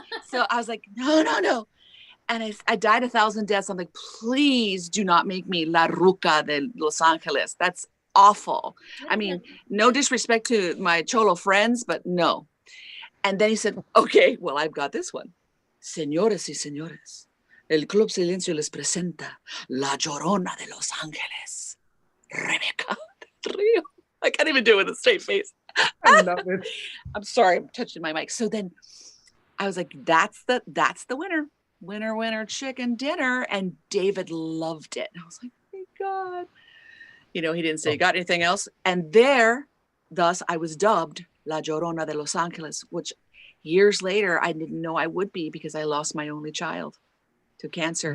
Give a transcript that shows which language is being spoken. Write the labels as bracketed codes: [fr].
[en] So I was like, no. And I died 1,000 deaths. I'm like, please do not make me La Ruca de Los Angeles. That's awful. I mean, no disrespect to my Cholo friends, but no. And then he said, okay, well, I've got this one. [es] Señores y señores, el Club Silencio les presenta La Llorona de Los Ángeles, Rebekah del Rio. [en] I can't even do it with a straight face. I love it. I'm sorry, I'm touching my mic. So then I was like, that's the winner. Winner, chicken dinner. And David loved it. And I was like, thank God. He didn't say, got anything else? And thus I was dubbed La Llorona de Los Angeles, which years later I didn't know I would be because I lost my only child to cancer.